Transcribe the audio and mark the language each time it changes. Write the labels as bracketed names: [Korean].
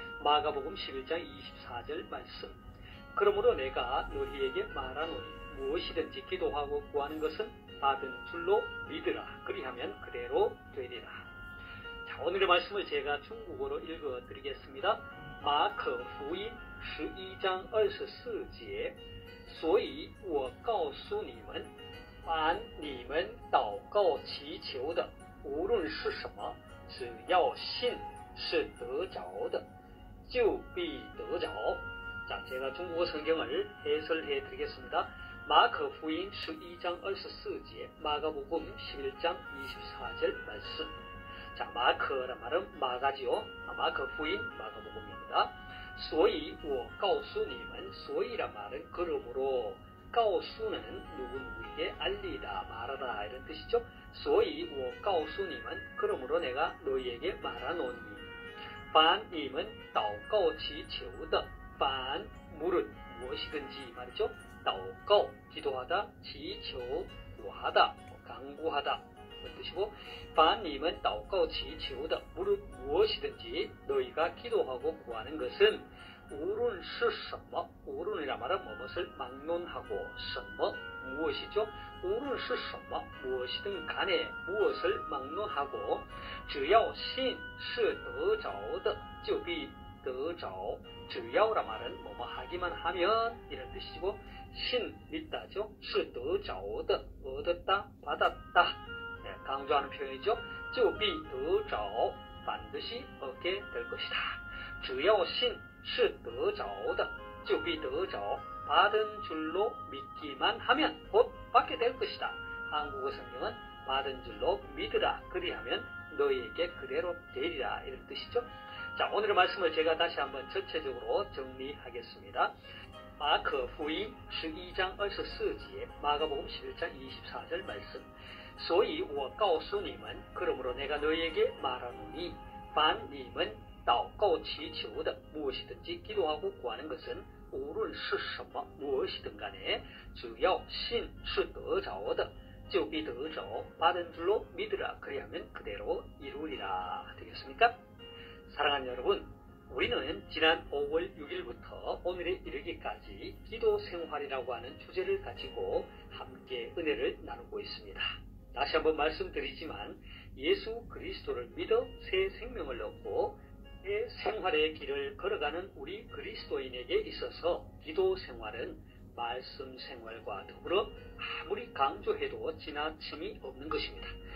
[Korean] 마가복음 11장 24절 말씀. 그러므로 내가 너희에게 말하노니 무엇이든지 기도하고 구하는 것은 받은 줄로 믿으라. 그리하면 그대로 되리라. 자, 오늘의 말씀을 제가 중국어로 읽어드리겠습니다. [Chinese] 마커福音 12장 24节所以我告诉你们凡你们祷告祈求的，无论是什么，只要信是得着的，就必得着。 [Korean] 자, 제가 중국어 성경을 해설해 드리겠습니다. 마커福音 12장 24제, 마가복음 11장 24절 말씀. 자, 마커란 말은 마가지요. 마커福音 마가복음입니다. 所以我告诉你们, 所以란 말은 그러므로, 告诉는 누구누구에게 알리다, 말하다 이런 뜻이죠. 所以我告诉你们, 그러므로 내가 너희에게 말하노니. 凡你们祷告祈求的, 凡 무릇 무엇이든지 말이죠. 祷告 기도하다, 祈求 구하다, 강구하다 그런 뜻이고, 凡你们祷告祈求的, 무릇 무엇이든지 너희가 기도하고 구하는 것은 无论是什么, 无论이란 말은 무엇을 막론하고, 什么 무엇이죠? [Chinese] 无论是什么 무엇이든 간에 무엇을 막론하고, 只要信是得着的就必得着. [Korean] 只要란 말은 뭐뭐 하기만 하면 이런 뜻이고, 신 믿다죠. 是得着的 얻었다, 받았다 강조하는 표현이죠. 就必得着 반드시 얻게 될 것이다. [Chinese] 只要信是得着的就必得着. [Korean] 받은 줄로 믿기만 하면 곧 받게 될 것이다. 한국어 성경은 받은 줄로 믿으라. 그리하면 너희에게 그대로 되리라 이런 뜻이죠. 자, 오늘의 말씀을 제가 다시 한번 전체적으로 정리하겠습니다. 마커福音 12장 24제, 마가복음 11장 24절 말씀. 所以我告诉你们, 그러므로 내가 너희에게 말하노니, 凡你们祷告祈求的, 무엇이든지 기도하고 구하는 것은 无论是什么 무엇이든 간에 只要信是得着的就必得着. 받은 줄로 믿으라. 그리하면 그대로 이루리라. 되겠습니까? 사랑하는 여러분, 우리는 지난 5월 6일부터 오늘에 이르기까지 기도 생활이라고 하는 주제를 가지고 함께 은혜를 나누고 있습니다. 다시 한번 말씀드리지만 예수 그리스도를 믿어 새 생명을 얻고 새 생활의 길을 걸어가는 우리 그리스도인에게 있어서 기도 생활은 말씀 생활과 더불어 아무리 강조해도 지나침이 없는 것입니다.